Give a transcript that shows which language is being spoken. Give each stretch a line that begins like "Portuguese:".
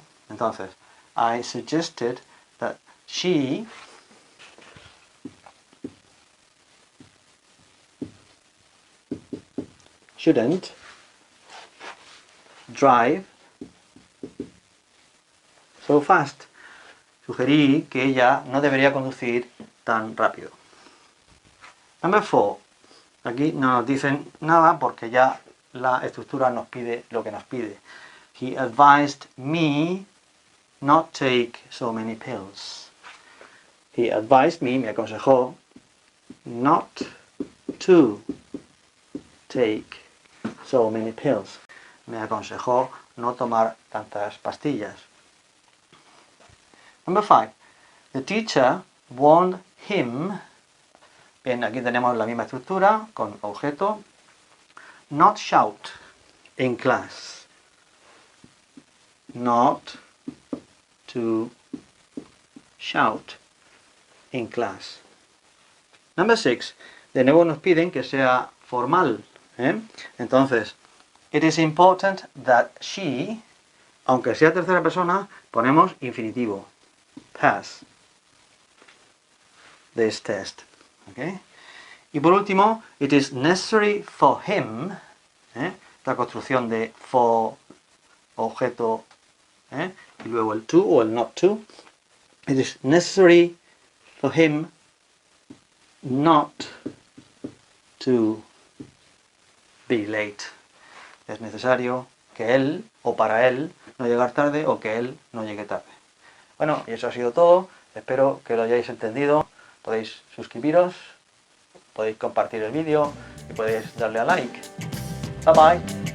English: Entonces, I suggested that she shouldn't drive so fast.
Spanish: Sugerí que ella no debería conducir tan rápido.
English: Number 4.
Spanish: Aquí no nos dicen nada porque ya la estructura nos pide lo que nos pide.
English: He advised me not take so many pills. He advised me
Spanish: aconsejó,
English: not to take so many pills.
Spanish: Me aconsejó no tomar tantas pastillas.
English: Number 5. The teacher warned him.
Spanish: Bien, aquí tenemos la misma estructura con objeto.
English: Not shout in class. Not to shout in class. Number 6.
Spanish: De nuevo nos piden que sea formal. Entonces,
English: it is important that she,
Spanish: aunque sea tercera persona, ponemos infinitivo.
English: Pass this test. ¿Okay?
Spanish: Y por último,
English: it is necessary for him,
Spanish: la construcción de for, objeto, y luego el to o el not to.
English: It is necessary for him not to be late.
Spanish: Es necesario que él, o para él, no llegar tarde o que él no llegue tarde. Bueno, y eso ha sido todo. Espero que lo hayáis entendido. Podéis suscribiros, podéis compartir el vídeo y podéis darle a like.
English: Bye bye.